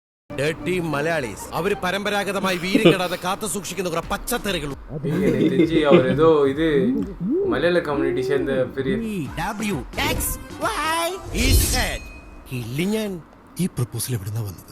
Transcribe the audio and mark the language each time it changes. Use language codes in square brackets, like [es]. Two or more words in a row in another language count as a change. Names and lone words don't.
[en] dirty Malayalees [ml] അവര് പരമ്പരാഗതമായി വീര്യം കെടാതെ കാത്തു സൂക്ഷിക്കുന്ന കുറെ പച്ചത്തറികൾ. [ta] எனக்கு தெரிஞ்சு அவர் ஏதோ இது மலையாள கம்யூனிட்டி சேர்ந்த பெரிய [ml] ഞാൻ ഈ പ്രപ്പോസൽ എവിടുന്നാ വന്നത്?